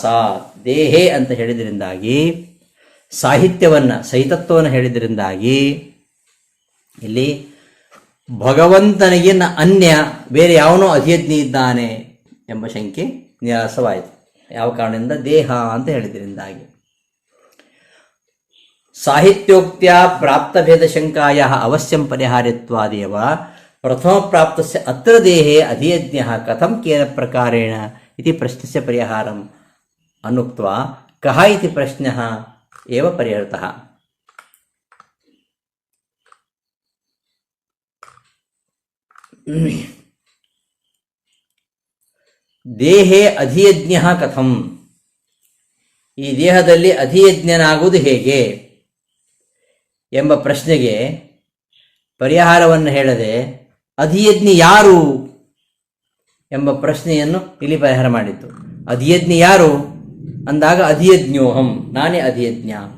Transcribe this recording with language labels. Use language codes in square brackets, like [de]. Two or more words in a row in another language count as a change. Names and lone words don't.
[kn] ದೇಹೇ ಅಂತ ಹೇಳಿದ್ರಿಂದಾಗಿ ಸಾಹಿತ್ಯವನ್ನು, ಸಹಿತತ್ವವನ್ನು ಹೇಳಿದ್ರಿಂದಾಗಿ ಇಲ್ಲಿ ಭಗವಂತನಿಗೆ ಅನ್ಯ ಬೇರೆ ಯಾವನೋ ಅಧಿಯಜ್ಞ ಇದ್ದಾನೆ ಎಂಬ ಶಂಕೆ ನಿರಾಸವಾಯಿತು. ಯಾವ ಕಾರಣದಿಂದ? ದೇಹ ಅಂತ ಹೇಳಿದ್ರಿಂದಾಗಿ. [sa] ಸಾಹಿತ್ಯೋಕ್ತ್ಯ ಪ್ರಾಪ್ತಭೇದ ಶಂಕಾಯ ಅವಶ್ಯಂ ಪರಿಹಾರ್ಯತ್ವಾದೇವ ಪ್ರಥಮ ಪ್ರಾಪ್ತಸ್ಯ ಅತ್ರ ದೇಹೇ ಅಧಿಯಜ್ಞ ಕಥಂ ಕೇನ ಪ್ರಕಾರೇಣ ಇತಿ ಪ್ರಶ್ನಸ್ಯ ಪರಿಹಾರಂ ಅನ್ನುಕ್ತ್ವಾ ಕಹ ಇತಿ ಪ್ರಶ್ನಃ ಏವ ಪರಿಹೃತಃ. ದೇಹೇ ಅಧಿಯಜ್ಞಃ ಕಥಂ, [kn] ಈ ದೇಹದಲ್ಲಿ ಅಧಿಯಜ್ಞನಾಗುವುದು ಹೇಗೆ ಎಂಬ ಪ್ರಶ್ನೆಗೆ ಪರಿಹಾರವನ್ನು ಹೇಳದೆ ಅಧಿಯಜ್ಞ ಯಾರು ಎಂಬ ಪ್ರಶ್ನೆಯನ್ನು ಇಲ್ಲಿ ಪರಿಹಾರ ಮಾಡಿತ್ತು. ಅಧಿಯಜ್ಞ ಯಾರು ಅಂದಾಗ ಅಧಿಯಜ್ಞೋಹಂ, ನಾನೇ ಅಧಿಯಜ್ಞ.